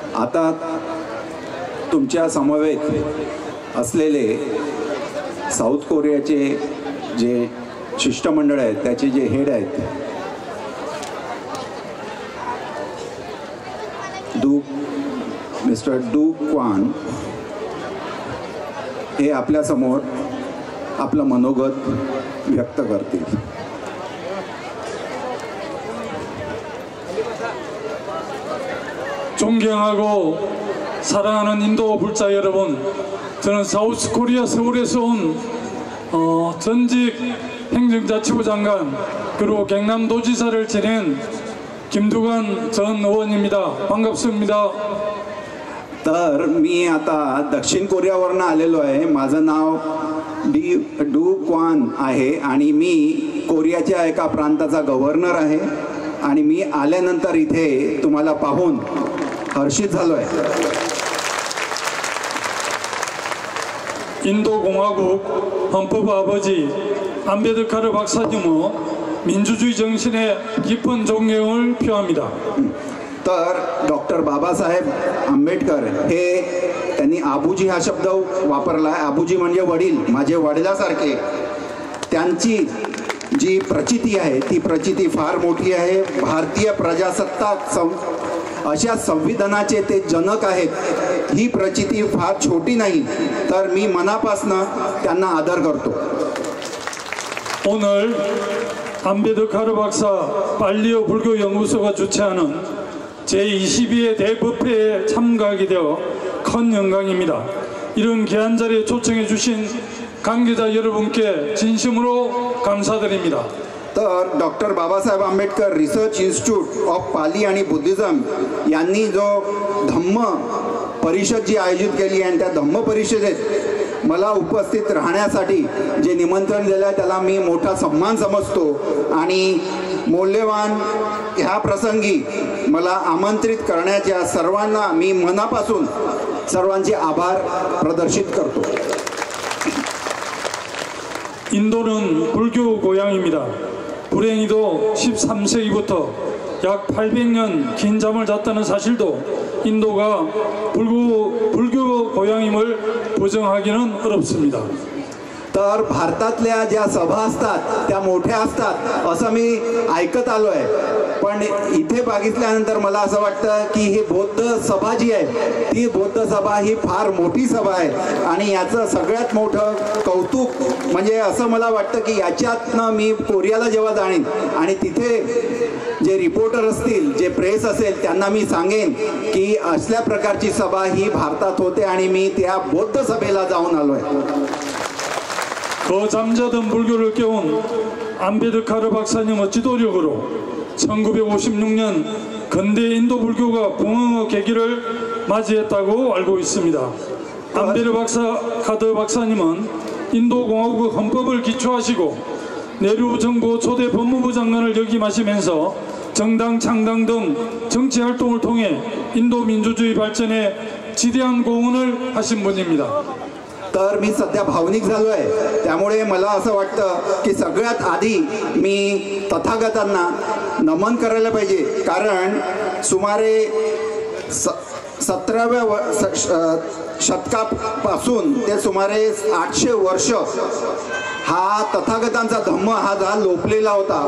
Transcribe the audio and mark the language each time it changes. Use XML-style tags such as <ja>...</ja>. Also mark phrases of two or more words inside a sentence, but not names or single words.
<mr>आता तुमच्या समवेत असलेले साऊथ कोरियाचे जे शिष्टमंडळ आहेत, त्याचे जे हेड आहेत, मिस्टर डू क्वान, हे आपल्यासमोर आपलं मनोगत व्यक्त करतील.</mr> <ko>존경하고 사랑하는 인도 불자 여러분, 저는 사우스 코리아 서울에서 온 전직 행정자치부 장관 그리고 경남도지사를 지낸 김두관 전 의원입니다. 반갑습니다.</ko> <mr>तर मी आता दक्षिण कोरियावरून आलेलो आहे. माझं नाव डू क्वान आहे आणि मी कोरियाच्या एका प्रांताचा गव्हर्नर आहे आणि मी आल्यानंतर इथे तुम्हाला पाहून हर्षित झालो आहे.</mr> <ko>인도공화국 헌법 아버지 안베드카르 박사님은 민주주의 정신에 깊은 존경을 표합니다.</ko> <mr>तर डॉक्टर बाबासाहेब आंबेडकर हे त्यांनी आबूजी हा शब्द वापरला आहे. आबूजी म्हणजे वडील, माझे वडिलासारखे. त्यांची जी प्रचिती आहे ती प्रचिती फार मोठी आहे. भारतीय प्रजासत्ताक अशा संविधानाचे ते जनक आहेत. ही प्रचिती फार छोटी नाही. तर मी मनापासून त्यांना आदर करतो.</mr> <ko>오늘 안베드카르 박사 발리오 불교 연구소가 주최하는 제22회 대법회에 참가하게 되어 큰 영광입니다. 이런 귀한 자리에 초청해 주신 관계자 여러분께 진심으로 감사드립니다.</ko> <mr>तर डॉक्टर बाबासाहेब आंबेडकर रिसर्च इन्स्टिट्यूट ऑफ पाली आणि बुद्धिझम यांनी जो धम्म परिषद जी आयोजित केली आहे, त्या धम्म परिषदेत मला उपस्थित राहण्यासाठी जे निमंत्रण दिलं आहे त्याला मी मोठा सन्मान समजतो आणि मौल्यवान ह्या प्रसंगी मला आमंत्रित करण्याच्या सर्वांना मी मनापासून सर्वांचे आभार प्रदर्शित करतो.</mr> <ko>인도는 불교 고향입니다. 불행히도 13세기부터 약 800년 긴 잠을 잤다는 사실도 인도가 불교 고향임을 부정하기는 어렵습니다.</ko> <mr>तर भारतातल्या ज्या सभा असतात त्या मोठ्या असतात असं मी ऐकत आलो आहे. पण इथे बघितल्यानंतर मला असं वाटतं की ही बौद्ध सभा जी आहे ती बौद्ध सभा ही फार मोठी सभा आहे आणि याचं सगळ्यात मोठं कौतुक म्हणजे असं मला वाटतं की याच्यातनं मी कोरियाला जेव्हा जाणीन आणि तिथे जे रिपोर्टर असतील, जे प्रेस असेल, त्यांना मी सांगेन की असल्या प्रकारची सभा ही भारतात होते आणि मी त्या बौद्ध सभेला जाऊन आलो आहे.</mr> <ko>그 잠자던 불교를 깨운 안베드카르 박사님의 지도력으로 1956년 근대 인도 불교가 붕흥의 계기를 맞이했다고 알고 있습니다. 안베드카르 박사님은 인도공화국 헌법을 기초하시고 내루 정부 초대 법무부 장관을 역임하시면서 정당 창당 등 정치 활동을 통해 인도 민주주의 발전에 지대한 공헌을 하신 분입니다.</ko> <mr>तर मी सध्या भावनिक झालो आहे. त्यामुळे मला असं वाटतं की सगळ्यात आधी मी तथागतांना नमन करायला पाहिजे. कारण सुमारे 17व्या शतकापासून ते सुमारे 800 वर्ष हा तथागतांचा धम्म हा लोपलेला होता.</mr>